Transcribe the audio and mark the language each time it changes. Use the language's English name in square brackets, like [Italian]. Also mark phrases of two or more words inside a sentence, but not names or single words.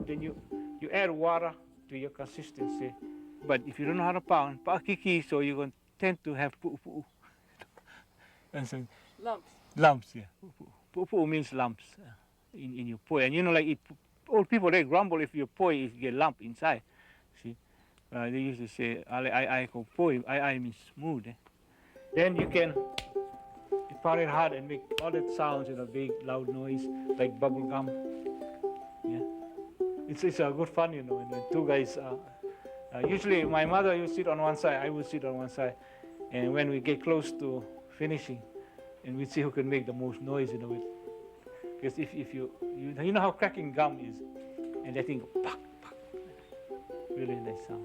[English] Then you add water to your consistency. But if you don't know how to pound, pa'akiki, so you're going to tend to have pu'upu'u. Lumps. Lumps, yeah. Pu'upu'u means lumps in your poi. And you know, like old people, they grumble if your poi get lump inside. See, they used to say, [Hawaiian] ai ko poi, [English] ai means smooth. Then you can pound it hard and make all that sounds in a big loud noise, like bubble gum. Yeah. It's good fun, you know, when two guys, usually my mother used to sit on one side, I would sit on one side, and when we get close to finishing, and we see who can make the most noise, you know, because if you know how cracking gum is, and that thing go pak, pak, really nice sound.